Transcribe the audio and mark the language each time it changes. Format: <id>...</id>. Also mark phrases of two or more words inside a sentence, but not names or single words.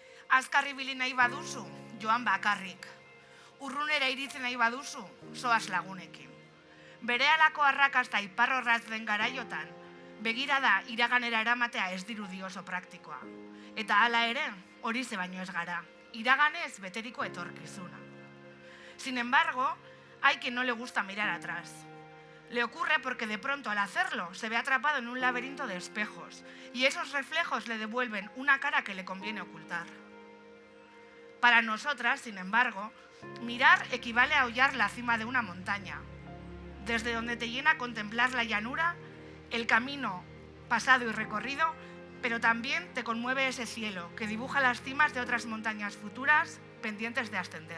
<eu>Azkar ibili nahi baduzu, joan bakarrik. Urrunera iritzen nahi baduzu, zoaz lagunekin. Berehalako arrakasta iparrorratz den garaiotan, begirada iraganera eramatea ez dirudi oso praktikoa. Eta hala ere, horixe baino ez gara, iraganez beteriko etorkizuna.</eu> <es>Sin embargo, hay quien no le gusta mirar atrás. Le ocurre porque de pronto al hacerlo se ve atrapado en un laberinto de espejos y esos reflejos le devuelven una cara que le conviene ocultar. Para nosotras, sin embargo, mirar equivale a hollar la cima de una montaña, desde donde te llena contemplar la llanura, el camino pasado y recorrido, pero también te conmueve ese cielo que dibuja las cimas de otras montañas futuras pendientes de ascender.</es>